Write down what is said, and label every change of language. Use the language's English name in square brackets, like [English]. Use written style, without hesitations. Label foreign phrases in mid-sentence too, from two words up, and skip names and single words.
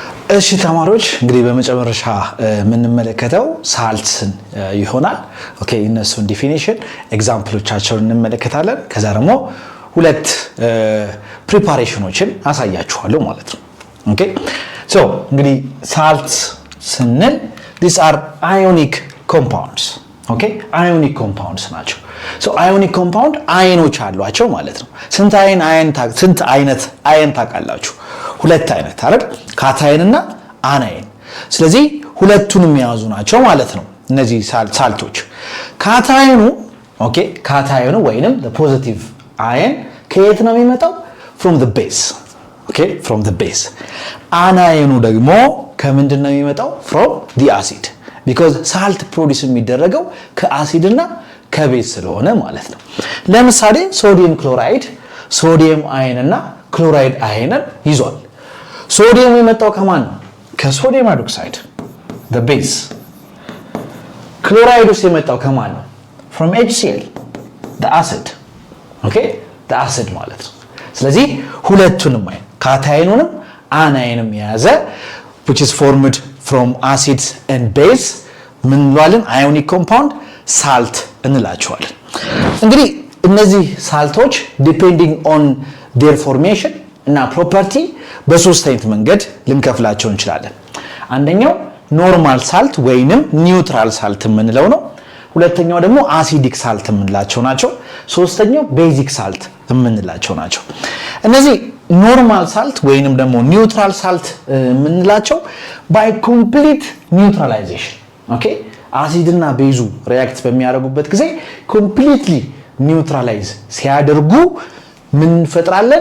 [Amharic] እሺ ተማሪዎች እንግዲህ በመጨረሻ የምንመለከተው ሳልትስን ይሆናል። ኦኬ እነሱን ዲፊኒሽን ኤግዛምፕሎቻቸውን እንመለከታለን። ከዛ ደግሞ ሁለት ፕሪፓሬሽኖችን አሳያችኋለሁ ማለት ነው። [English] OK so [Amharic] እንግዲህ ሳልትስ ስንል [English] these are ionic compounds [Amharic] ኦኬ ionic compounds ናቸው። [English] so ionic compound [Amharic] አየኖች አሏቸው ማለት ነው። ስንት አይነት አየን ታውቃላችሁ? ሁለት አይነት አይደል? ካታየን እና አናየን። ስለዚህ ሁለቱንም የያዙ ናቸው ማለት ነው እነዚህ ሳልቶች። ካታየኑ ኦኬ ካታየኑ ወይንም [English] the positive ion [Amharic] ከየት ነው የሚመጣው? [English] from the base OK from the base። [Amharic] አናየኑ ደግሞ ከምንድን ነው የሚመጣው? [English] from the acid because salt produce [Amharic] የሚደረገው ከአሲድ እና ከቤዝ ስለሆነ ማለት ነው። ለምሳሌ ሶዲየም ክሎራይድ ሶዲየም አየን እና ክሎራይድ አየንን ይዟል። ሶዲየም የመጣው ከማን ነው? ከሶዲየም ሃይድሮክሳይድ [English] the base። [Amharic] ክሎራይድ ውስጥ የመጣው ከማን ነው? [English] from HCl the acid OK the acid [Amharic] ማለት ነው። ስለዚህ ሁለቱንም አየን ካታየኑንም አናየንም የያዘ [English] which is formed from acids and base [Amharic] ምን እንለዋለን? [English] ionic compound salt [Amharic] እንላቸዋለን። እንግዲህ እነዚህ ሳልቶች [English] depending on their formation [Amharic] እና ፕሮፐርቲ በሶስት አይነት መንገድ ልንከፍላቸው እንችላለን። አንደኛው [English] normal salt [Amharic] ወይንም [English] neutral salt [Amharic] የምንለው ነው። ሁለተኛው ደግሞ [English] acidic salt [Amharic] የምንላቸው ናቸው። ሶስተኛው [English] basic salt [Amharic] የምንላቸው ናቸው። እነዚህ [English] normal salt [Amharic] ወይንም ደግሞ [English] neutral salt [Amharic] የምንላቸው [English] by complete neutralization OK [Amharic] አሲድና ቤዙ ሪአክት በሚያደርጉበት ጊዜ [English] completely neutralize [Amharic] ሲያደርጉ ምን እንፈጥራለን?